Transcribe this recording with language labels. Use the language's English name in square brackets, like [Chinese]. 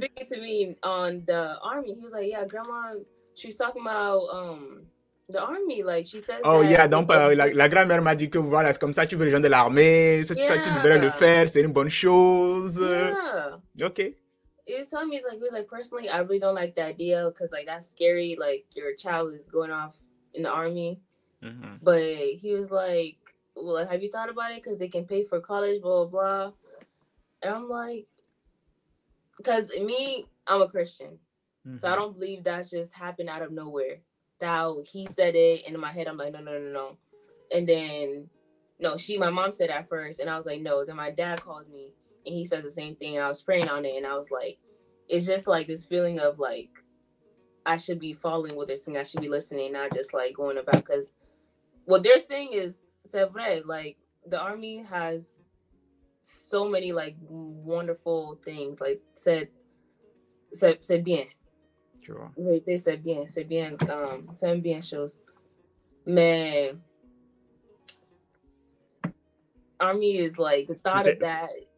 [English] He was speaking to me on the army. He was like, yeah, grandma, she's talking about the army. Like, she says oh, that [French] yeah, donc la grand-mère m'a dit que voilà, c'est comme ça tu veux rejoindre l'armée, ça tu devrais le faire, c'est une bonne chose. [English] Yeah. Okay. He was telling me, like, he was like, personally, I really don't like the idea because, like, that's scary. Like, your child is going off in the army. But he was like, well, have you thought about it? Because they can pay for college, blah, blah, blah. And I'm like, because me, I'm a Christian. So I don't believe that just happened out of nowhere. That he said it, and in my head, I'm like, no. And then, no, my mom said that first, and I was like, no. Then my dad called me, and he said the same thing, and I was praying on it, and I was like, it's just like this feeling of like, I should be following what they're saying. I should be listening, not just like going about, because what they're saying is, [French] c'est vrai, [English] like, the army has so many like wonderful things, like [French] c'est bien. [English] Sure. [French] They c'est bien, c'est une bien chose. [English] Mais army is like the thought of that.